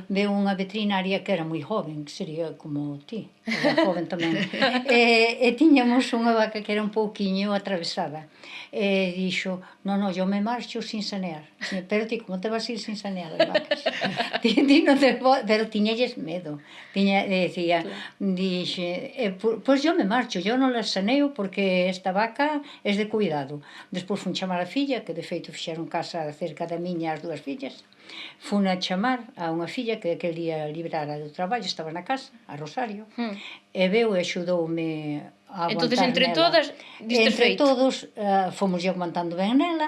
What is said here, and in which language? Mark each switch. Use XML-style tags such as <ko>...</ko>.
<gl>Veu unha veterinaria que era moi joven, que sería como ti, era joven tamén. E tiñamos unha vaca que era un pouquiño atravesada. E dixo, non,</gl> <es>yo me marcho sin sanear.</es> <gl>Pero ti, como te vas a ir sin sanear as vacas? Ti non te pero tiñalles medo. Decía, dixe, pois</gl> <es>yo me marcho, yo non las saneo porque esta vaca es de cuidado.</es> <gl>Despois fun chamar a filla, que de feito fixeron casa cerca da miña as dúas fillas. Fun a chamar a unha filla que aquel día librara do traballo, estaba na casa, a Rosario, e veu e axudoume a aguantar Entonces, entre nela. todas, distes Entre feito. todos, fomos aguantando ben nela,</gl>